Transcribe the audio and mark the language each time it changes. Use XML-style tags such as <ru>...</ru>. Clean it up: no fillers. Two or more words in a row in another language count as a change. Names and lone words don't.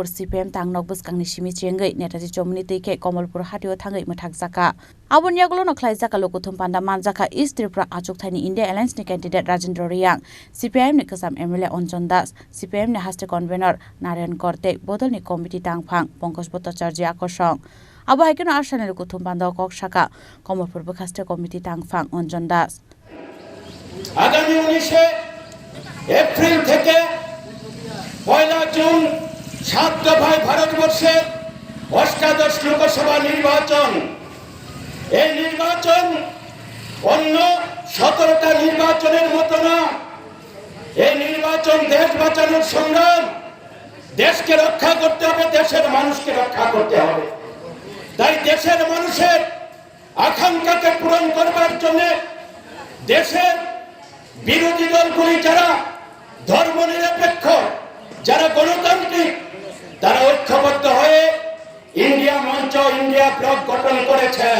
<trp>CPM tangnok buskangni simi chengai Netaji Chomni teke Komalpur hatio thangai mathak jaka Abon yaglono khlaijaka lokuthum panda manjaka East Tripura achuk thani India Alliance ni candidate Rajendra Riang CPIM ni kasam MLA Onjon Das CPIM ni haste convener Narayan Korte bodol ni committee tangphang Pankaj Bhattacharya akosong Abo haikeno arsane lokuthum panda kok shaka Komalpur bukhaste committee tangphang Onjon Das</trp> <bn>আগামী 19 এপ্রিল থেকে পয়লা জুন 7 দফায় ভারতবর্ষের অষ্টাদশ লোকসভা নির্বাচন এই নির্বাচন অন্য 17টা নির্বাচনের মতো না এই নির্বাচন দেশ বাঁচানোর সংগ্রাম দেশকে রক্ষা করতে হবে দেশের মানুষকে রক্ষা করতে হবে তাই দেশের মানুষের আকাঙ্ক্ষাকে পূরণ করবার জন্য দেশের বিরোধী দলগুলি যারা ধর্মনিরপেক্ষ যারা গণতান্ত্রিক তারা ঐক্যবদ্ধ হয়ে ইন্ডিয়া মঞ্চ ইন্ডিয়া ব্লক গঠন করেছেন</bn>